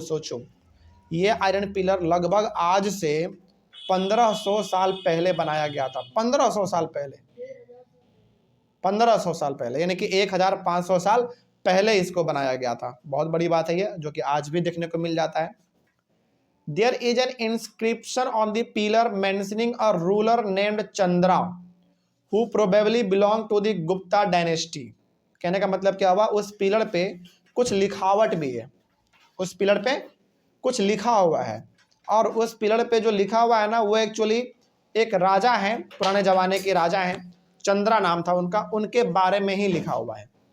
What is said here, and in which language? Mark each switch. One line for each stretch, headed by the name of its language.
Hindi: सोचो, ये iron pillar लगभग आज से 1500 साल पहले बनाया गया था। 1500 साल पहले, 1500 साल पहले, यानी कि 1500 साल पहले इसको बनाया गया था। बहुत बड़ी बात है ये, जो कि आज भी देखने को मिल जाता है।
English: There is an inscription on the pillar mentioning a ruler named Chandra who probably belonged to the Gupta dynasty।
Hindi: कहने का मतलब क्या हुआ, उस पिलर पे कुछ लिखावट भी है, उस पिलर पे कुछ लिखा हुआ है, और उस पिलर पे जो लिखा हुआ है ना, वो एक्चुअली एक राजा हैं, पुराने जमाने के राजा हैं, चंद्रा नाम था उनका, उनके बारे में ही लिखा हुआ है।